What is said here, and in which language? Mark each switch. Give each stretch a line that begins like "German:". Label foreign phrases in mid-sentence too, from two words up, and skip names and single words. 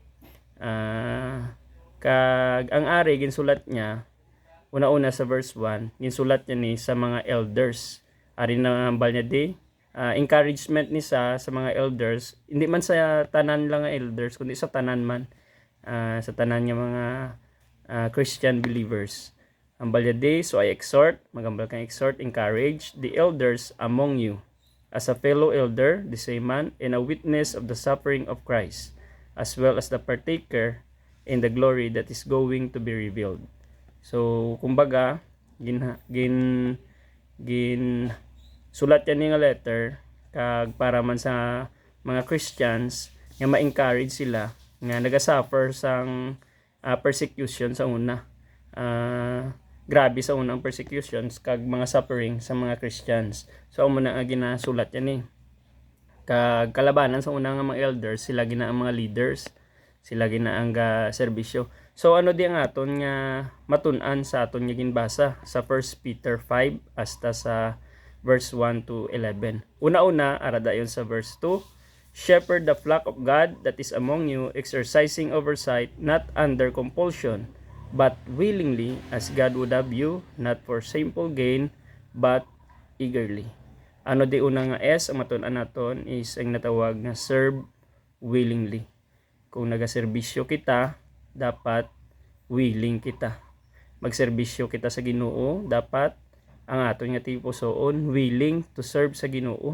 Hiligaynon: Kag ang ari ginsulat niya una-una sa verse 1, ginsulat niya ni sa mga elders. Ari na hambal niya di encouragement ni sa mga elders, hindi man sa tanan lang nga elders kundi sa tanan man, sa tanan nga mga Christian believers. Hambal niya di,
English: "So I exhort,"
Hiligaynon: magambal kang
English: exhort, "encourage the elders among you as a fellow elder, the same man, and a witness of the suffering of Christ, as well as the partaker in the glory that is going to be revealed."
Hiligaynon: So, kumbaga, sulat yan nga letter kag para man sa mga Christians nga ma-encourage sila nga nagasuffer sang persecution sa una. Grabe sa unang persecutions kag mga suffering sa mga Christians. So amo na nga ginasulat yan kag kalabanan sa una nga mga elders, sila gina ang mga leaders, sila gina ang serbisyo. So ano di ang aton nga matun-an sa aton nga ginbasa sa 1 Peter 5 hasta sa verse 1 to 11. Una-una ara dayon sa verse 2,
English: "Shepherd the flock of God that is among you, exercising oversight, not under compulsion, but willingly, as God would have you, not for shameful gain, but eagerly."
Hiligaynon: Ano di una nga S ang matun-an naton is ang natawag na
English: serve willingly.
Hiligaynon: Kung nagaserbisyo kita, dapat willing kita. Magserbisyo kita sa Ginoo, dapat ang aton nga tipusoon
English: willing to serve
Hiligaynon: sa Ginoo.